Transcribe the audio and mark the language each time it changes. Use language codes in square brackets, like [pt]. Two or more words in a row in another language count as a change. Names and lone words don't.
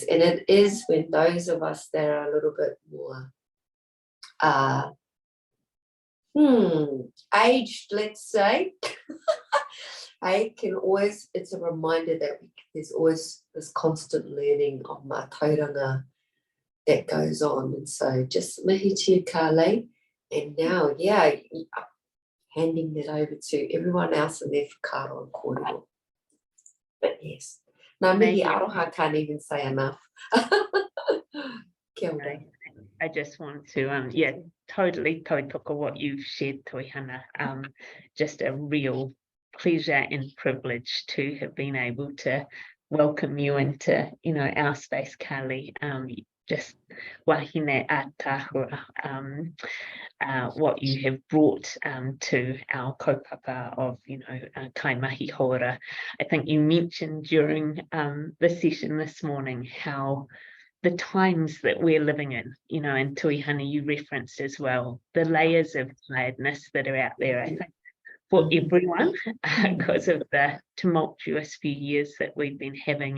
[en] And it is when those of us that are a little bit more aged, let's say, it's a reminder that there's always this constant learning of mātauranga that goes on. And so just mihi to you, Carly. And now, handing that over to everyone else in their whakaaro and kōrero. But yes, no, [mi] mihi aroha, [en] can't even say enough. [mi] Kia ora. [en] I just want to, totally tautoko what you've shared, Toihana. Just a real pleasure and privilege to have been able to welcome you into, our space, Carly. [mi] Just wahine atahua, [en] what you have brought to our kaupapa of, [mi] Kaimahi Hauora. [en] I think you mentioned during the session this morning how the times that we're living in, and Tuihana, you referenced as well, the layers of tiredness that are out there, I think, for everyone, because of the tumultuous few years that we've been having.